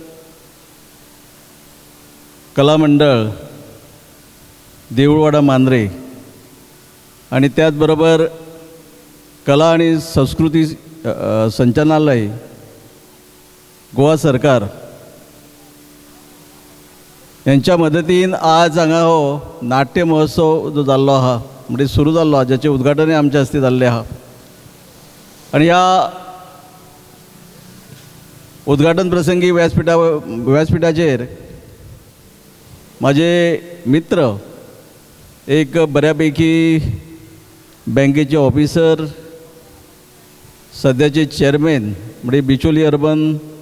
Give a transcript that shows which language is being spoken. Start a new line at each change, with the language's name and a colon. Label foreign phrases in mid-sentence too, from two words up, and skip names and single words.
Marathi: कला मंडळ देऊळवाडा मांजरे आणि त्याचबरोबर कला आणि संस्कृती संचालनालय गोवा सरकार
Konkani: यांच्या मदतीन आज हांगा हो नाट्य महोत्सव जो जाल्लो आहा म्हणजे सुरू जाल्लो आहा ज्याचे उद्घाटनय आमच्या हस्ते जाल्लें आहा.
Marathi: आणि ह्या उद्घाटन प्रसंगी व्यासपीठाचेर माझे मित्र एक बऱ्यापैकी बँकेचे ऑफिसर सध्याचे चेअरमॅन म्हणजे बिचोली अर्बन